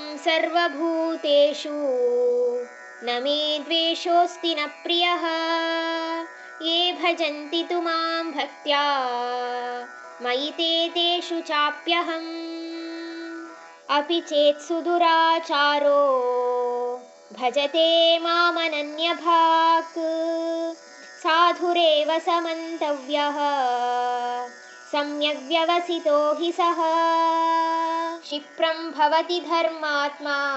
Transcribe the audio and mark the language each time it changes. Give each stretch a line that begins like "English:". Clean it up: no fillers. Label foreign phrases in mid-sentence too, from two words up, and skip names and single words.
Sanskrit: ಸರ್ವಭೂತೇಷು ನ ಮೇ ದ್ವೇಷೋಸ್ತಿ ನ ಪ್ರಿಯಃ ಯೇ ಭಜಂತಿ ತು ಮಾಂ ಭಕ್ತ್ಯಾ ಮಯಿ ತೇ ತೇಷು ಚಾಪ್ಯಹಂ ಅಪಿ ಚೇತ್ ಸುದುರಾಚಾರೋ ಭಜತೆ ಮಾಮನನ್ಯಭಾಕ್ ಸಾಧುರೇವ ಸಮಂತವ್ಯಃ ಸಮ್ಯಕ್ ವ್ಯವಸಿತೋ ಹಿ ಸಃ ಕ್ಷಿಪ್ರಂ ಭವತಿ ಧರ್ಮಾತ್ಮಾ